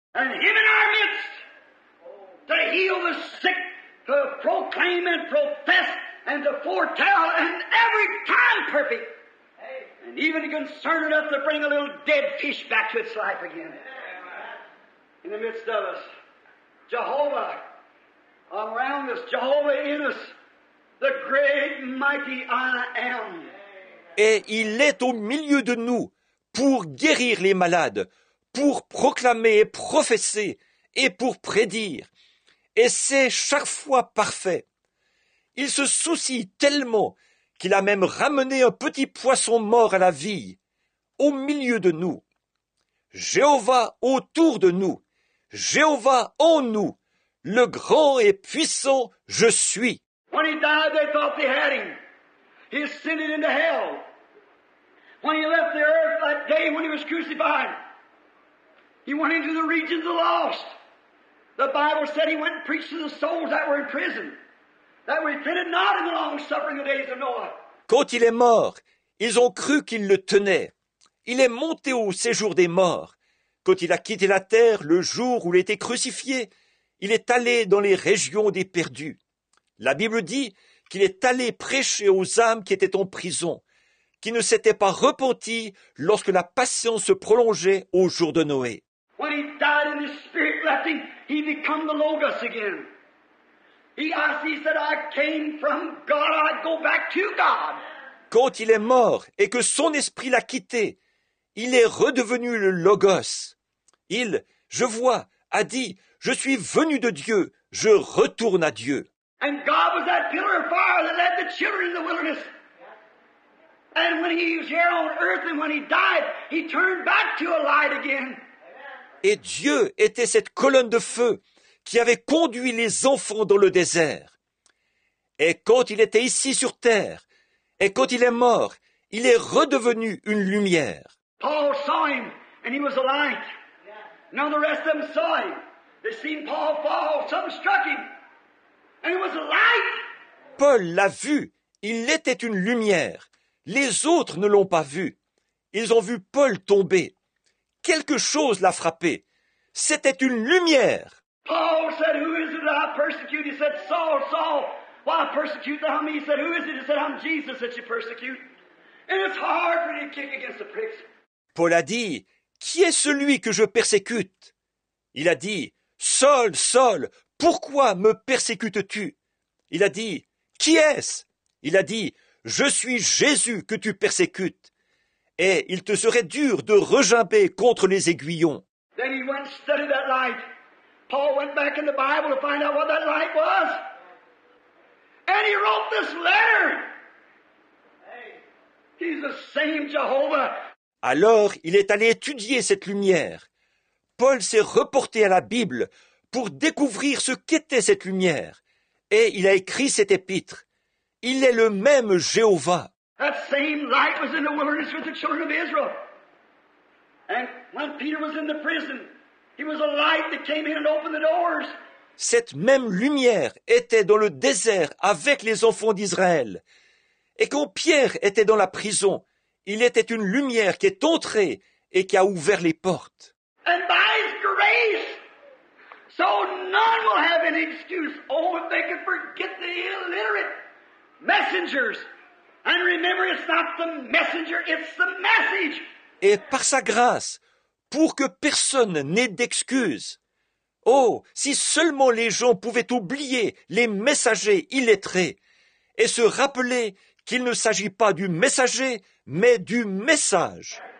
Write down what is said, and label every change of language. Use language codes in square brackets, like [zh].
[en] And Him in our midst to heal the sick, to proclaim and profess and to foretell and every time perfect. And even concerned enough to bring a little dead fish back to its life again. In the midst of us, Jehovah around us, Jehovah in us, the great mighty I am. [fr] Et il est au milieu de nous pour guérir les malades, pour proclamer et professer et pour prédire. Et c'est chaque fois parfait. Il se soucie tellement qu'il a même ramené un petit poisson mort à la vie, au milieu de nous. Jéhovah autour de nous, Jéhovah en nous, le grand et puissant je suis. [en] When He died, they thought they had Him. He ascended into hell. When He left the earth that day when He was crucified, He went into the regions of the lost. The Bible said He went and preached to the souls that were in prison, that repented not in the long suffering of the days of Noah. [fr] Quand il est mort, ils ont cru qu'il le tenait. Il est monté au séjour des morts. Quand il a quitté la terre le jour où il était crucifié, il est allé dans les régions des perdus. La Bible dit qu'il est allé prêcher aux âmes qui étaient en prison, qui ne s'étaient pas repentis lorsque la patience se prolongeait au jour de Noé. [en] When He died and His Spirit left Him, He become the Logos again. He said, I came from God, I go back to God. [fr] Quand il est mort et que son esprit l'a quitté, il est redevenu le Logos. Il, je vois, a dit, je suis venu de Dieu, je retourne à Dieu. [en] And God was that pillar of fire that led the children in the wilderness. And when He was here on earth and when He died, He turned back to a light again. [fr] Et Dieu était cette colonne de feu qui avait conduit les enfants dans le désert. Et quand il était ici sur terre, et quand il est mort, il est redevenu une lumière. [en] Paul saw Him and he was a light. None of the rest of them saw Him. They seen Paul fall, something struck him, and it was a light. [fr] Paul l'a vu, il était une lumière. Les autres ne l'ont pas vu. Ils ont vu Paul tomber. Quelque chose l'a frappé. C'était une lumière. [en] Paul said, who is it that I persecute? He said, Saul, Saul, why persecute thou me? He said, who is it? He said, I'm Jesus that you persecute. And it's hard for you to kick against the pricks. [fr] Paul a dit, qui est celui que je persécute? Il a dit, Saul, Saul, pourquoi me persécutes-tu? Il a dit, qui est-ce? Il a dit, je suis Jésus que tu persécutes. Et il te serait dur de regimber contre les aiguillons. [en] Then he went and studied that light. Paul went back in the Bible to find out what that light was. And he wrote this letter. He's the same Jehovah. [fr] Alors il est allé étudier cette lumière. Paul s'est reporté à la Bible pour découvrir ce qu'était cette lumière. Et il a écrit cet épître. Il est le même Jéhovah. [en] That same light was in the wilderness with the children of Israel. And when Peter was in the prison, he was a light that came in and opened the doors. [fr] Cette même lumière était dans le désert avec les enfants d'Israël. Et quand Pierre était dans la prison, il était une lumière qui est entrée et qui a ouvert les portes. [en] And by His grace, so none will have any excuse. Oh, if they could forget the illiterate messengers. And remember, it's not the messenger, it's the message. [fr] Et par sa grâce, pour que personne n'ait d'excuses. Oh, si seulement les gens pouvaient oublier les messagers illettrés et se rappeler qu'il ne s'agit pas du messager, mais du message.